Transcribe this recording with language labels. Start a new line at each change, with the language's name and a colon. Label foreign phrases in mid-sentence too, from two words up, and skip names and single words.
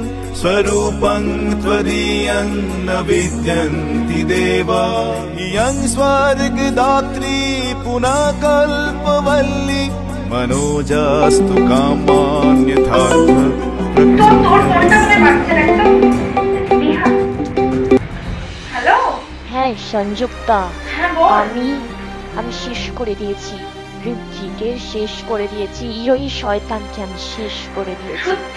Sanskrit: स्वरूपं त्वदीयं न विद्यन्ति देवा इयं स्वर्गदात्री पुनः कल्पवल्ली मनोजास्तु कामान्यथार्थ
Bangla: হ্যালো, হ্যাঁ সংযুক্তা, হ্যাঁ বল। আমি শেষ করে দিয়েছি ঋত্বিকের, শেষ করে দিয়েছি ওই শয়তানকে আমি শেষ করে দিয়েছি। সত্যি?